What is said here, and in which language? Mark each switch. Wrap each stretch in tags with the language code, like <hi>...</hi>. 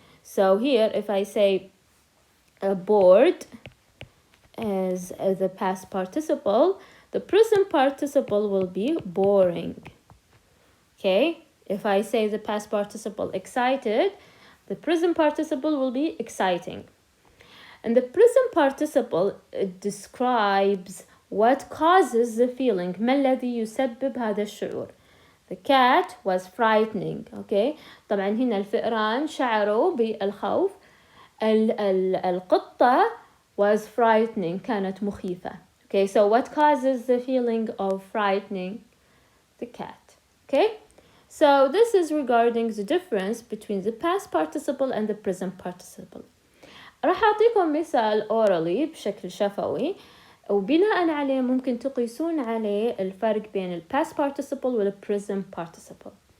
<en>So here if I say bored as the past participle, the present participle will be boring. Okay, if I say the past participle excited, The present participle will be exciting. And the present participle, it describes what causes the feeling.</en> <ar>ما الذي يسبب هذا الشعور.</ar> <en>The cat was frightening. Okay.</en> <ar>طبعا هنا الفئران شعروا بالخوف.</ar> <en>القطة was frightening.</en> <ar>كانت مخيفة. Okay.</ar> <en>So what causes the feeling of frightening? The cat. Okay. So this is regarding the difference between the past participle and the present participle.</en> <ar>راح أعطيكم مثال orally بشكل شفوي وبناء عليه ممكن تقيسون عليه الفرق بين ال past participle وال present participle.</ar>